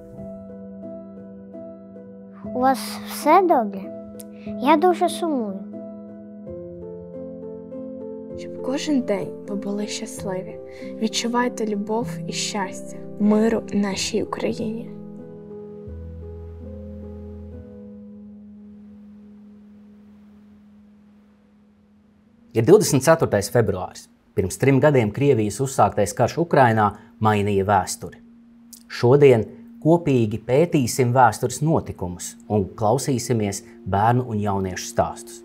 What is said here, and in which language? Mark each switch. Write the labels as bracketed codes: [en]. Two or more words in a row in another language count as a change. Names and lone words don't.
[uk] У вас все добре? Я дуже сумую. Щоб кожен день ви були щасливі. Відчувайте любов і щастя, миру нашій Україні. [lv] Ir 24. februāris. Pirms 3 gadiem Krievijas uzsāktais karš Ukrainā mainīja vēsturi. Šodien kopīgi pētīsim vēstures notikumus un klausīsimies bērnu un jauniešu stāstus.